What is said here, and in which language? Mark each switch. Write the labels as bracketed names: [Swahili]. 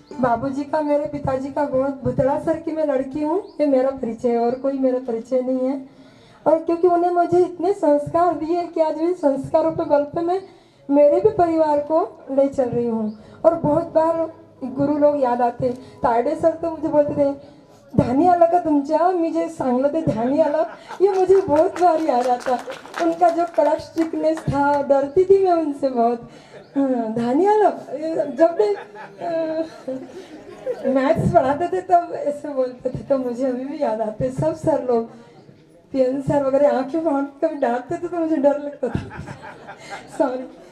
[Hindi] बाबूजी का, मेरे पिताजी का बहुत भुतड़ा सर की मैं लड़की हूँ, ये मेरा परिचय है और कोई मेरा परिचय नहीं है. और क्योंकि उन्हें मुझे इतने संस्कार दिए कि आज इन संस्कारों पे बल पे मैं मेरे भी परिवार को ले चल रही हूँ. और बहुत बार गुरु लोग याद आते. तायडे सर तो मुझे बोलते थे [Marathi] ध्यानी आला का तुमच्या, मी जे सांगलं ते ध्यानी आला, [Hindi] ये मुझे बहुत बार याद आता. उनका जो कड़क स्ट्रिक्टनेस था, डरती थी मैं उनसे बहुत. [Marathi] ध्यानी आला, [Hindi] जब मैथ्स पढ़ाते थे तब ऐसे बोलते थे, तो मुझे अभी भी याद आते सब सर लोग. पीएन सर वगैरह आंखें फाड़ कभी डांटते थे तो मुझे डर लगता था. सॉरी.